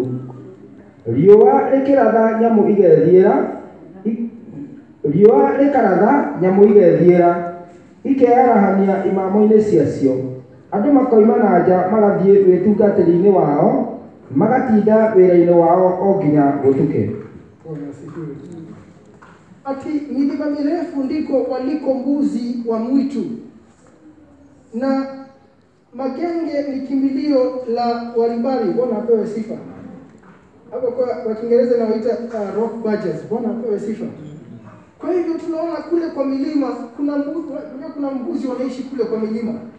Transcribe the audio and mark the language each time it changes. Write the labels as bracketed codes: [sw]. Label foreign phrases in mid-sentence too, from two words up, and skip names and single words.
[ki] Riũa rĩkĩratha nyamũ igethiĩra, ikearahania imamo-inĩ ciacio. Andũ makoima na nja magathiĩ wĩtungatĩri-inĩ wao, magatinda wĩra-inĩ wao o nginya gũtuke. [sw] Ati milima mirefu ndiko waliko mbuzi wa mwitu, na magenge ni kimbilio la waribari. Bwana apewe sifa. Hapo kwa Kiingereza nawaita [en] rock badgers. [sw] Bwana apewe sifa. Kwa hivyo tunaona kule kwa milima kuna mbuzi wanaishi kule kwa milima.